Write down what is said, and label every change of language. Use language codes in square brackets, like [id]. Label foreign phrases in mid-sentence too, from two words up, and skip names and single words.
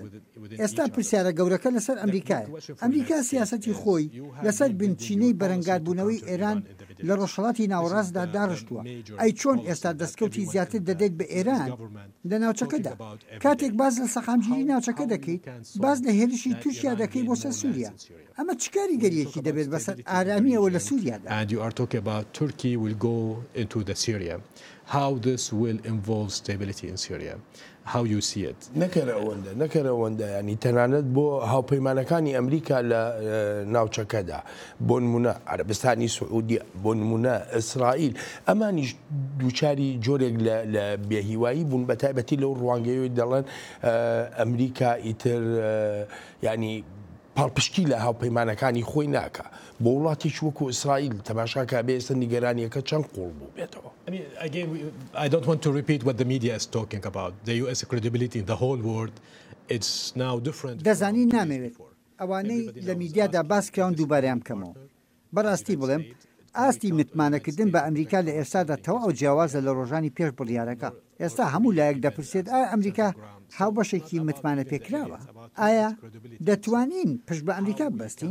[ckb] ئێستا پرسیارە گەورەکە لەسەر ئەمریکایە. ئەمریکا سیاسەتی خۆی لەسەر بنچینەی بەرەنگاربوونەوەی ئێران لە ڕۆژهەڵاتی ناوەڕاستدا داڕشتووە. ئەی چۆن ئێستا دەستکەوتی زیاتر دەدەیت بە ئێران لە ناوچەکەدا. کاتێک باز لە سەقامگیری ناوچەکە دەکەیت باز لە هێرشی تووشیا دەکەی بۆ سەر سووریا. ئەمە چ کاریگەریەکی دەبێت بەسەر ئارامیەوە لە سووریادا. [en] And you are talking about Turkey will go into the Syria. How this will involve stability in Syria. How you see it. [ckb] نەکەرەوەندە ینی تەنانەت بۆ هاوپەیمانەکانی ئەمریکا لە ناوچەکەدا بۆ نمونە عەرەبستانی سعودی بۆ نمونە ئیسرائیل ئەمانیش دووچاری جۆرێک لە بێهیوایی بوون بە تایبەتی لەو ڕوانگەیەوەی دەڵێن ئەمریکا ئیتر ینی پاڵپشتی لە هاوپەیمانەکانی خۆی ناکە بۆ وڵاتیش وەکو ئیسرائیل تەماشاکە بێ ئێستا نیگەرانیەکە چەند قوڵ بوو بێتەوە. [en] Again, I don't want to repeat what the media is talking about. The US credibility in the whole world, it's now different. [ckb] دەزانی نامەوێت ئەوانەی لە میدیادا باس کراون دووبارەیان بکەمەوە. بەڕاستی بڵێم ئاستی متمانەکردن بە ئەمریکا لە ئێستادا تەواو جیاوازە لە ڕۆژانی پێش بڕیارەکە. ئێستا هەموو لایەک دەپرسێت ئایا ئەمریکا هاوبەشێکی متمانە پێکراوە؟ ئایا دەتوانین پشت بە ئەمریکا ببەستین؟